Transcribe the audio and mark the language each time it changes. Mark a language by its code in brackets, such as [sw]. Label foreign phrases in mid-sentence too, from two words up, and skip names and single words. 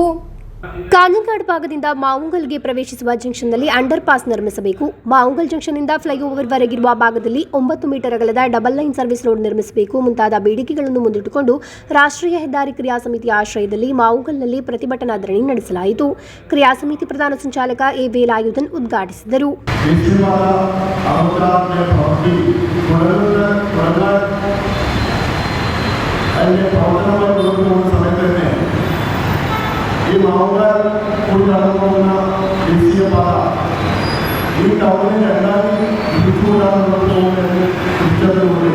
[kn] ಕಾಂಜಂಗಾಡ್ ಭಾಗದಿಂದ ಮಾವುಂಗಲ್ಗೆ ಪ್ರವೇಶಿಸುವ ಜಂಕ್ಷನ್ನಲ್ಲಿ ಅಂಡರ್ ಪಾಸ್ ನಿರ್ಮಿಸಬೇಕು. ಮಾವುಂಗಲ್ ಜಂಕ್ಷನ್ನಿಂದ ಫ್ಲೈಓವರ್ ವರೆಗಿರುವ ಭಾಗದಲ್ಲಿ 9 ಮೀಟರ್ ಅಗಲದ ಡಬಲ್ ಲೈನ್ ಸರ್ವಿಸ್ ರೋಡ್ ನಿರ್ಮಿಸಬೇಕು ಮುಂತಾದ ಬೇಡಿಕೆಗಳನ್ನು ಮುಂದಿಟ್ಟುಕೊಂಡು ರಾಷ್ಟ್ರೀಯ ಹೆದ್ದಾರಿ ಕ್ರಿಯಾ ಸಮಿತಿಯ ಆಶ್ರಯದಲ್ಲಿ ಮಾವುಂಗಲ್ನಲ್ಲಿ ಪ್ರತಿಭಟನಾ ಧರಣಿ ನಡೆಸಲಾಯಿತು. ಕ್ರಿಯಾ ಸಮಿತಿ ಪ್ರಧಾನ ಸಂಚಾಲಕ ಎ ವೇಲಾಯುಧನ್ ಉದ್ಘಾಟಿಸಿದರು. [ml] ഈ മാവുകാർ കൂടി നടന്നുപോകുന്ന ദേശീയപാത ഈ ടൗണിൽ രണ്ടായി തിരിച്ചുകൂടാൻ പോകുന്നതിന് തിരിച്ചറിവുണ്ട്.